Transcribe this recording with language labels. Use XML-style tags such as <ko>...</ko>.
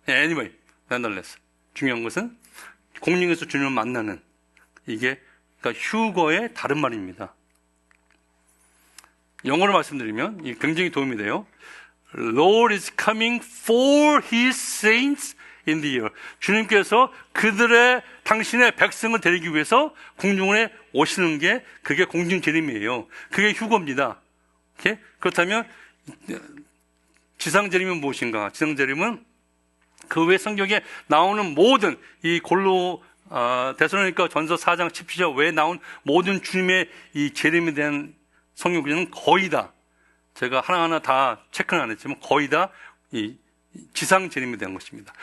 <en>Anyway, nonetheless</en> <ko>중요한 것은 공중에서 주님을 만나는, 이게 그러니까 휴거의 다른 말입니다. 영어로 말씀드리면 이게 굉장히 도움이 돼요.</ko> <en>Lord is coming for His saints in the air.</en> <ko>주님께서 당신의 백성을 데리기 위해서 공중에 오시는 게 그게 공중재림이에요. 그게 휴거입니다. 오케이? 그렇다면 지상재림은 무엇인가? 지상재림은 그 외 성경에 나오는 모든 이 데살로니가 전서 4장 17절 외에 나온 모든 주님의 이 재림에 대한 성경 구절은 거의 다, 제가 하나하나 다 체크는 안 했지만 거의 다 이 지상 재림에 대한 것입니다.</ko>